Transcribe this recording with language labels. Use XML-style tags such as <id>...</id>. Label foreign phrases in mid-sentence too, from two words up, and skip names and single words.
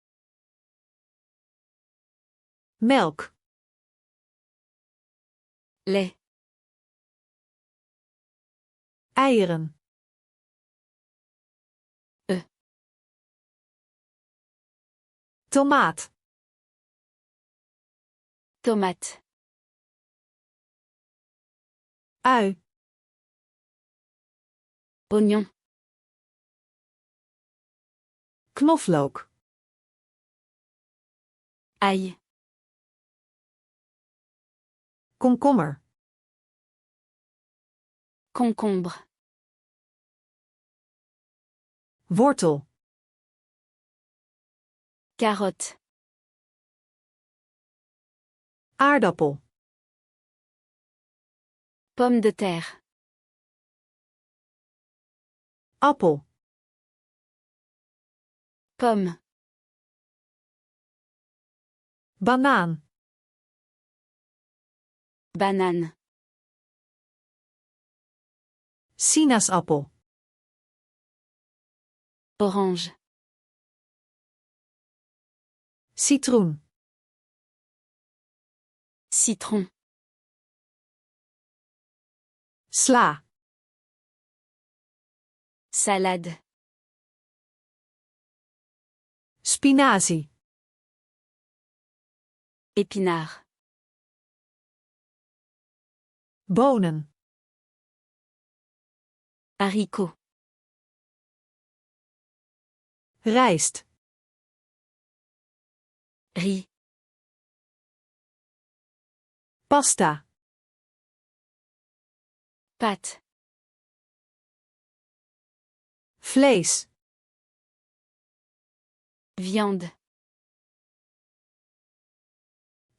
<nl>Melk.</nl> <fr>Lait.</fr> <nl>Eieren. Tomaat.</nl> <fr>Tomate.</fr> <nl>Ui.</nl> <fr>Oignon.</fr> <nl>Knoflook.</nl> <fr>Ail.</fr> <nl>Komkommer.</nl> <fr>Concombre.</fr> <nl>Wortel.</nl> <fr>Carotte.</fr> <nl>Aardappel.</nl> <fr>Pomme de terre.</fr> <nl>Appel.</nl> <fr>Pomme.</fr> <nl>Banaan.</nl> <fr>Banane.</fr> <nl>Sinaasappel.</nl> <fr>Orange.</fr> <nl>Citroen.</nl> <fr>Citron.</fr> <nl>Sla.</nl> <fr>Salade.</fr> <nl>Spinazie.</nl> <fr>Épinard.</fr> <nl>Bonen.</nl> <fr>Haricot.</fr> <nl>Rijst.</nl> <fr>Riz.</fr> <nl>Pasta.</nl> <fr>Pâte.</fr> <nl>Vlees.</nl> <fr>Viande.</fr>